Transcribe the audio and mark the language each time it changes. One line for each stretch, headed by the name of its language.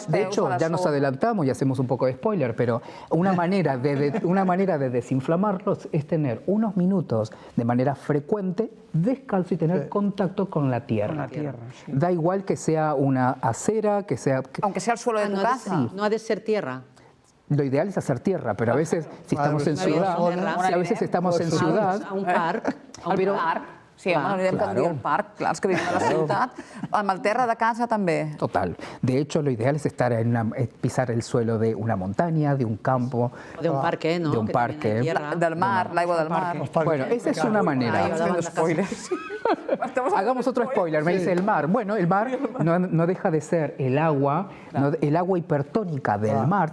Spanish: De hecho, ya nos adelantamos y hacemos un poco de spoiler, pero una manera de desinflamarlos es tener unos minutos de manera frecuente descalzo y tener contacto con la tierra. Con la tierra, sí. Da igual que sea una acera, que sea... Aunque sea el suelo de tu casa. No ha de ser tierra. Lo ideal es hacer tierra, pero a veces si estamos en ciudad,
Catalan: A un parc. Al parc. Sí, home, no anirem cada dia al parc. Clar, els que vivim a la ciutat. Amb el terra de casa també. Total.
Spanish: De hecho, lo ideal es estar pisar el suelo de una montaña, de un campo. O de un parque, ¿no? De un parque.
Catalan: Del mar, l'aigua del mar.
Spanish: Bueno, esa es una manera. Hagamos otro spoiler, me dice el mar. Bueno, el mar no deja de ser el agua, el agua hipertónica del mar.